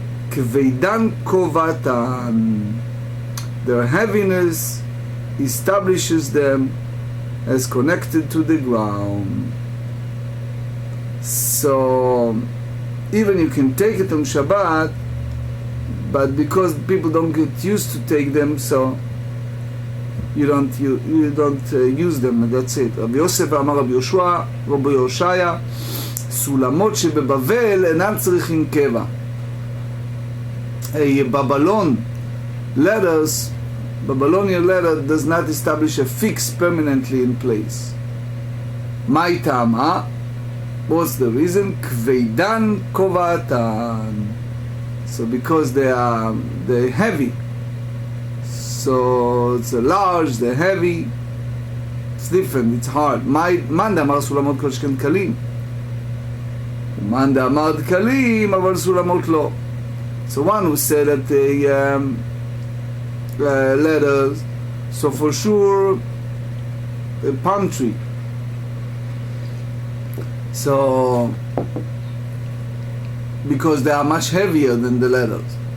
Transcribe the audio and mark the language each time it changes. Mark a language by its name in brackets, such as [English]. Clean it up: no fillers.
[Aramaic] Kveidan kovatan. [English] Their heaviness establishes them as connected to the ground. So even you can take it on Shabbat, but because people don't get used to take them, so you don't use them, and that's it. [Hebrew] Rabbi Yosef אמר רבי יהושע, רבי יהושע, סולמות שבבבל אינם צריכים קבע. [English] A Babylonian ladder does not establish a fix permanently in place. [Aramaic] My tama, [English] what's the reason? [Aramaic] Kveidan kovatan. [English] So because they're heavy. So it's large, they're heavy. It's different, it's hard. [Aramaic] Man דאמר סולמות כל שכן קלים. ומאן דאמר דקלים, אבל סולמות לא. [English] So one who said that the ladders, so for sure a palm tree. So because they are much heavier than the ladders.